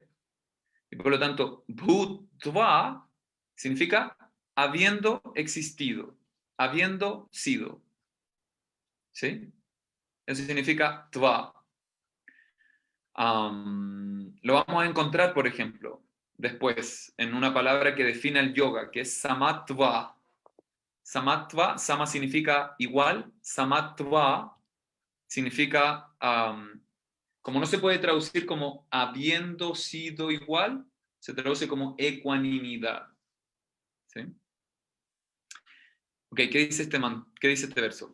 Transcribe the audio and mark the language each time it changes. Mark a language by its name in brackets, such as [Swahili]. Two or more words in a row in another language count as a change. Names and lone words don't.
[Spanish] Y por lo tanto, bhutva significa habiendo existido, habiendo sido. ¿Sí? Eso significa tva. Lo vamos a encontrar, por ejemplo, después, en una palabra que define el yoga, que es samatva. Samatva, sama significa igual, samatva significa, como no se puede traducir como habiendo sido igual, se traduce como ecuanimidad. ¿Sí? Ok, ¿qué dice este verso?